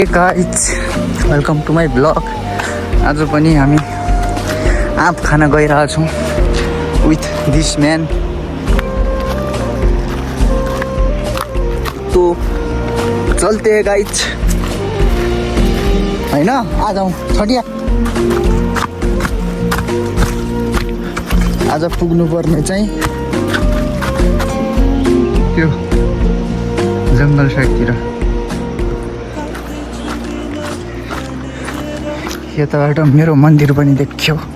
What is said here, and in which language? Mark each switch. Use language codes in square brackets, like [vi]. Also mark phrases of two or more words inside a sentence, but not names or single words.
[en] Guys welcome to my blog. [ne] आज पनि हामी आँप खान गइरहेछौँ [en] with this man. [hi] तो चलते हैं [ne] गाइज, होइन आज छटिया आज पुग्नु पर्ने चाहिँ त्यो जङ्गल साइडतिर। यताबाट मेरो मन्दिर पनि देखियो।